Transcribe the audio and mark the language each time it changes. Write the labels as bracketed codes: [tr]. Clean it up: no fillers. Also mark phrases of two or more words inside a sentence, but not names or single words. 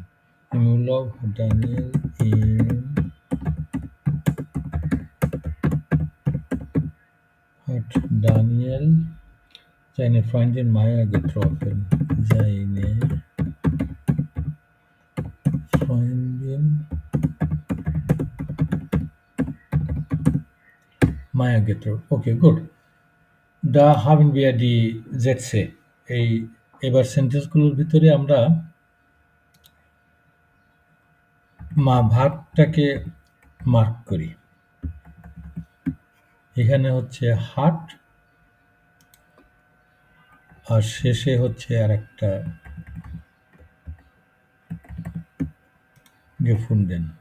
[de] Im Urlaub hat Daniel seine Freundin Maya getroffen. Seine Freundin Maya getroffen. Okay, gut. Da haben wir die Sätze. [bn] এবার সেন্টেন্সগুলোর ভিতরে আমরা ভার্বটাকে মার্ক করি এখানে হচ্ছে হাট আর শেষে হচ্ছে আরেকটা gefunden